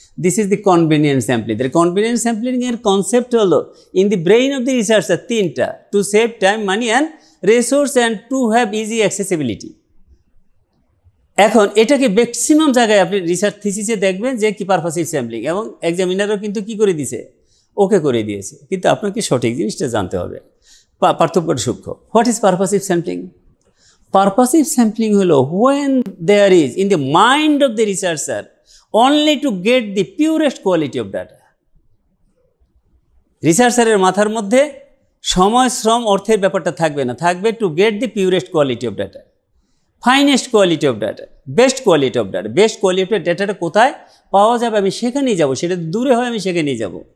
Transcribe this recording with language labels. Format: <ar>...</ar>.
<en>This is the convenient sampling. Convenient স্যাম্পলিংয়ের concept হলো in the brain of the researcher তিনটা: to save time, money and resource and to have easy accessibility.</en> <bn>এখন এটাকে maximum জায়গায় আপনি research থিসিসে দেখবেন যে কি পারপাসিভ স্যাম্পলিং, এবং এক্সামিনারও কিন্তু কি করে দিয়েছে, ওকে করে দিয়েছে। কিন্তু আপনাকে সঠিক জিনিসটা জানতে হবে, পার্থক্যটা সূক্ষ্ম।</bn> <en>What is purposive sampling? Purposive sampling হলো when there is in the mind of the researcher only to get the purest quality of data. রিসার্চারের মাথার মধ্যে সময়, শ্রম, অর্থের ব্যাপারটা থাকবে না, থাকবে to get the purest quality of data, finest quality of data, best quality of data.</en> <bn>Best quality of ডাটাটা কোথায় পাওয়া যাবে, আমি সেখানেই যাব, সেটা দূরে হয় আমি সেখানেই যাব।</bn>